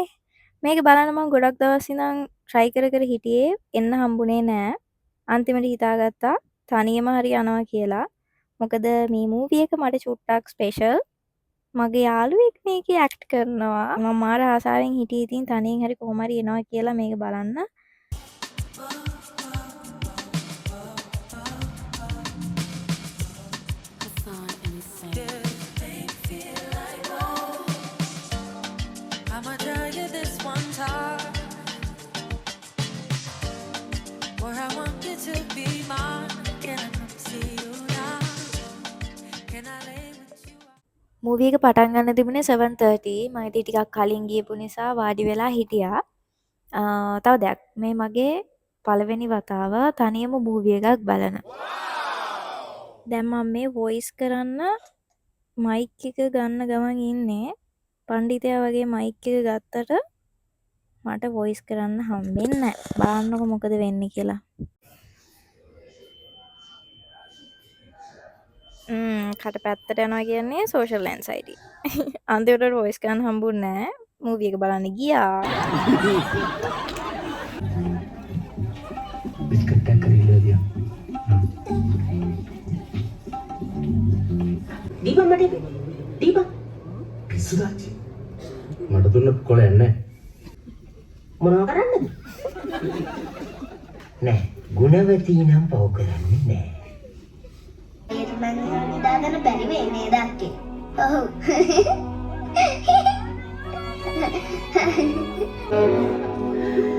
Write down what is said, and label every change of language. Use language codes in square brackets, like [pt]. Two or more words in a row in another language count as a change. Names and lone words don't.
[si] මේක බලන්න මම ගොඩක් දවස් ඉඳන් try කර කර හිටියේ එන්න හම්බුනේ නෑ. අන්තිමට හිතාගත්තා තනියම හරි යනවා කියලා. මොකද මේ මූවි එක මට චුට්ටක් ස්පෙෂල්. මගේ යාළුවෙක් මේකේ ඇක්ට් කරනවා. මම මාර ආසාවෙන් හිටියේ ඉතින් තනියෙන් හරි කොහොම හරි එනවා කියලා මේක බලන්න. [en] I'ma tell you this one time, where I want you to be mine. Can I come see you now? Can I lay with you? [si] මූවි එක පටන් ගන්න තිබුණේ 7:30. මම ඉතින් ටිකක් කලින් ගියපු නිසා වාඩි වෙලා හිටියා. තව දෙයක් මේ මගේ පළවෙනි වතාව තනියම මූවි එකක් බලන. දැන් මම මේ වොයිස් කරන්න මයික් එක ගන්න ගමන් ඉන්නේ. පණ්ඩිතයා වගේ මයික් එක ගත්තට මට වොයිස් කරන්න හම්බෙන්නේ නැහැ. බලන්නකො මොකද වෙන්නේ කියලා. කට පැත්තට යනවා කියන්නේ [en] social anxiety. [si] අන්තිමට වොයිස් ගන්න හම්බුන්නේ නැහැ. මූවි එක බලන්න ගියා. बिस्किट पैक कर ले दिया दीपा मटे दीपा පිස්සුදාච්චි මට දුන්න කොලයක් නැහැ මොනව කරන්නද නෑ ගුණවතී නම් පව කරන්නේ නෑ ඒක මං නිදාගන්න බැරි වෙයි නේද අක්කේ ඔව්